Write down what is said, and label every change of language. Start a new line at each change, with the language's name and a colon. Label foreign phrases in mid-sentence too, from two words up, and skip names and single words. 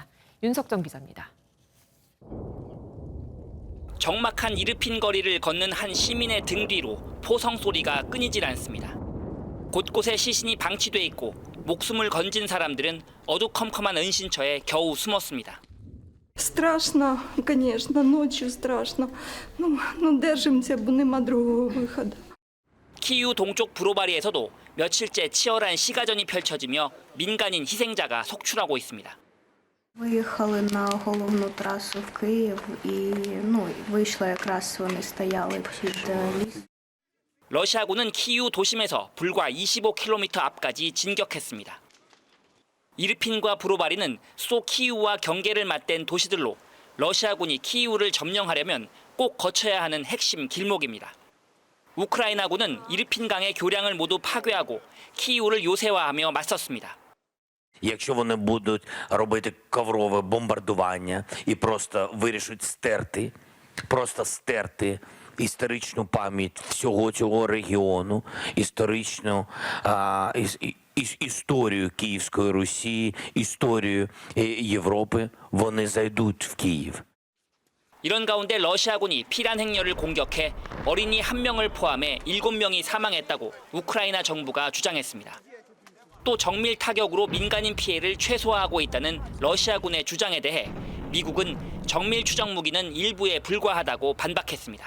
Korean: 윤석정 기자입니다. 적막한 이르핀 거리를 걷는 한 시민의 등 뒤로 포성 소리가 끊이질 않습니다. 곳곳에 시신이 방치돼 있고 목숨을 건진 사람들은 어두컴컴한 은신처에 겨우 숨었습니다.
Russian: Страшно, конечно, ночью страшно. Ну, держимся,
Ukrainian: бо нема другого виходу.
Korean: 키이우 동쪽 브로바리에서도 며칠째 치열한 시가전이 펼쳐지며 민간인 희생자가 속출하고 있습니다.
Ukrainian: Виїхали на головну трасу в Київ і, вийшли якраз вони стояли під ліс.
Korean: 러시아군은 키이우 도심에서 불과 25km 앞까지 진격했습니다. 이르핀과 브로바리는 수도 키이우와 경계를 맞댄 도시들로 러시아군이 키이우를 점령하려면 꼭 거쳐야 하는 핵심 길목입니다. 우크라이나군은 이르핀강의 교량을 모두 파괴하고 키이우를 요새화하며 맞섰습니다.
Ukrainian: Якщо вони будуть робити коврове бомбардування і просто вирішать стерти історичну пам'ять всього цього регіону, історію Київської Русі, історію Європи, вони зайдуть в Київ.
Korean: 이런 가운데 러시아군이 피란 행렬을 공격해 어린이 1명을 포함해 7명이 사망했다고 우크라이나 정부가 주장했습니다. 또 정밀 타격으로 민간인 피해를 최소화하고 있다는 러시아군의 주장에 대해 미국은 정밀 추적 무기는 일부에 불과하다고 반박했습니다.